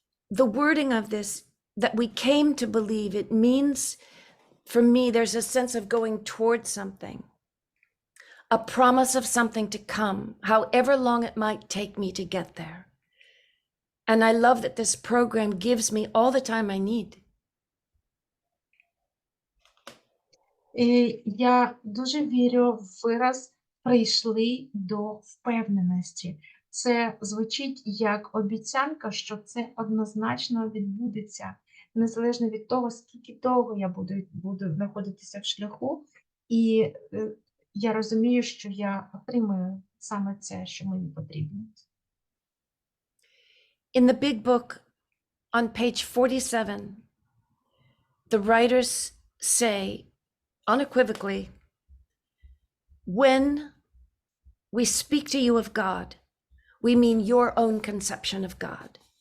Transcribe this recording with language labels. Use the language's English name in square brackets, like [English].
[English] The wording of this, that we came to believe, it means, for me, there's a sense of going towards something, a promise of something to come, however long it might take me to get there. And I love that this program gives me all the time I need. [Ukrainian] І я дуже вірю в вираз «прийшли до впевненості». Це звучить як обіцянка, що це однозначно відбудеться, незалежно від того, скільки довго я буду знаходитися в шляху. І я розумію, що я отримаю саме це, що мені потрібно. [English] In the big book, on page 47, the writers say unequivocally, when we speak to you of God, we mean your own conception of God.